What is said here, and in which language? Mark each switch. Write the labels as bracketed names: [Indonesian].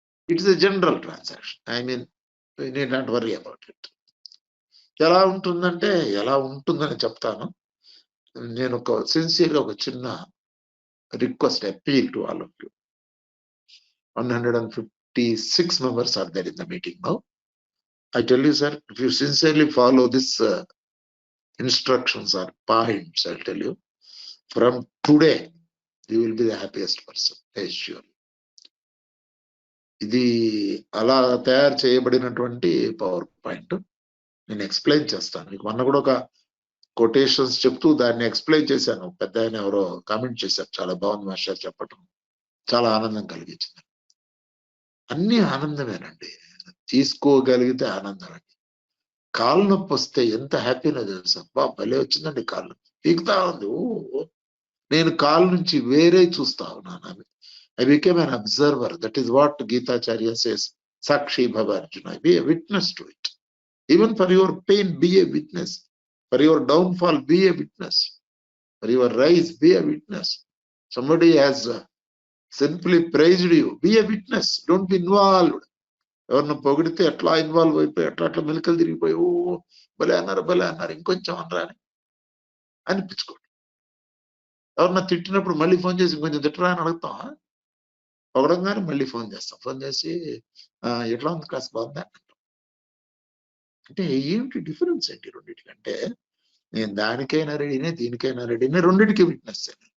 [English] It's a general transaction. I mean you need not worry about it. [Telugu] ఎలా ఉంటుందంటే, ఎలా ఉంటుందని చెప్తాను. నేను ఒక సిన్సియర్గా ఒక చిన్న request, [English] Appeal to all of you. 156 members are there in the meeting now. I tell you, sir, if you sincerely follow this instructions or points, I'll tell you, from today, you will be the happiest person, I assure you. [Telugu] ఇది అలా తయారు చేయబడినటువంటి power point నేను explain చేస్తాను మీకు. మొన్న కూడా ఒక కొటేషన్స్ చెప్తూ దాన్ని ఎక్స్ప్లెయిన్ చేశాను. పెద్ద ఆయన ఎవరో కామెంట్ చేశారు, చాలా బాగుంది మాస్టర్ చెప్పటం, చాలా ఆనందం కలిగించింది. అన్ని ఆనందమేనండి, తీసుకోగలిగితే ఆనందం అండి. కాలు నొప్పి వస్తే ఎంత హ్యాపీనో తెలుసా, భలే వచ్చిందండి కాళ్ళు, పీకుతా ఉంది. నేను కాలు నుంచి వేరే చూస్తా ఉన్నాను. [English] I became an observer. That is what Gitacharya says, Sakshi Bhava Arjuna. Be a witness to it. Even for your pain, be a witness. For your downfall, be a witness. For your rise, be a witness. Somebody has simply praised you, be a witness. Don't be involved. [Telugu] ఎవరిని పొగిడితే ఎట్లా involve అయిపోయి అట్లా మెలికలు తిరిగిపోయి భలే అన్నారు ఇంకొంచెం అనరా అని అనిపించుకోండి. ఎవరన్నా తిట్టినప్పుడు మళ్ళీ ఫోన్ చేసి కొంచెం తిట్టరా అని అడుగుతాం. పొగడంగానే మళ్ళీ ఫోన్ చేస్తాం. ఫోన్ చేసి ఎట్లా ఉంది క్లాస్ బాగుందా అంటే ఏమిటి డిఫరెన్స్ ఏంటి రెండింటికంటే నేను దానికైనా రెడీనే దీనికైనా రెడీనే రెండింటికి విట్నెస్.